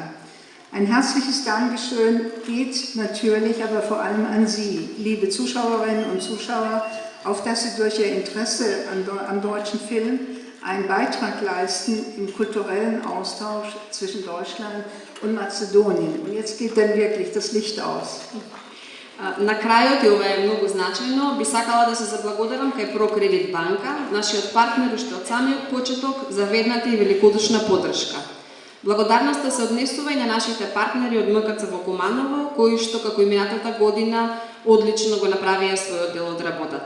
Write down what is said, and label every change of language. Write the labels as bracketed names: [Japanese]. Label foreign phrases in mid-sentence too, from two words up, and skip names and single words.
[German] Ein herzliches Dankeschön geht natürlich aber vor allem an Sie, liebe Zuschauerinnen und Zuschauer, auf dass Sie durch Ihr Interesse am deutschen Film einen Beitrag leisten im kulturellen Austausch zwischen Deutschland und Mazedonien. Und jetzt geht dann wirklich das Licht aus. [Macedonian] На крајот, и ова е многу значајно, би сакала да се заблагодарам кај ProCredit банка, нашиот партнер уште од самиот почеток за верната и великодушна поддршка. Благодарноста се однесува и на нашите партнери од МКЦ во Куманово, кои што како и минатата година одлично го направија својот дел од работата.